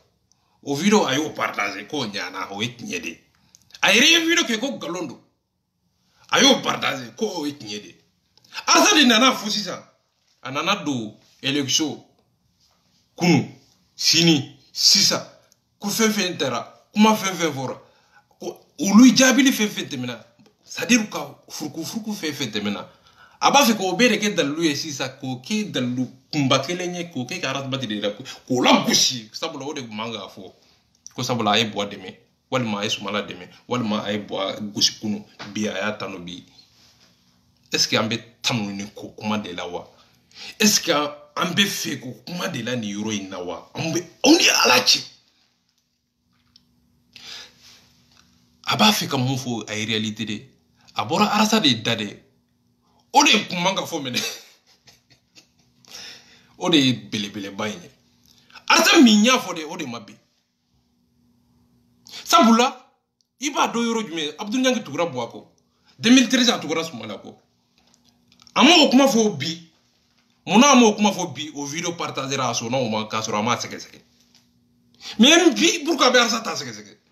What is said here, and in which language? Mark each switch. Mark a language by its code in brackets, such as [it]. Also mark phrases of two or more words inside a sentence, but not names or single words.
[bm] o video a y'o partager ko ɲana o ye tiɲɛ de a yɛrɛ ye video kɛ ko nkalon don a y'o partager ko o ye tiɲɛ de Arasa de nana fɔ sisan a nana don élection kunu sini sisan ko fɛn fɛn tɛra kuma fɛn fɛn fɔra ko olu jaabili fɛn fɛn tɛmɛna [fr] c'est-à-dire [bm] ka furuku fɛn fɛn tɛmɛna a b'a fɛ k'o bɛɛ de kɛ dalilu ye sisan k'o kɛ dalilu kunba kelen ye k'o kɛ ka Arasabati de la k'o lagosi sabula o de tun man k'a fɔ ko sabula a ye Buwa dɛmɛ walima a ye Sumala dɛmɛ walima a ye Buwa gosi kunu bi a y'a tanu bi [fr] est-ce que [bm] an bɛ tanu ni ko kuma de la wa [fr] est-ce que [bm] an bɛ fɛ ko kuma de la nin yɔrɔ in na wa anw ni Ala cɛ a b'a fɛ ka mun fɔ a ye réalité de a bɔra Arasa de da dɛ o de kun man ka fɔ mɛnɛ o de ye belebeleba in ye Arasa min y'a fɔ dɛ o de ma bɛn sabula i b'a dɔn yɔrɔ jumɛn Abdou Niangi tugura Buwa kɔ 2013 a tugura Sumala kɔ a ma o kuma fɔ bi munna a ma o kuma fɔ bi o video partagera a sɔnna o ma k'a sɔrɔ a ma sɛgɛsɛgɛ mais bi pourquoi bɛ Arasa ta sɛgɛsɛgɛ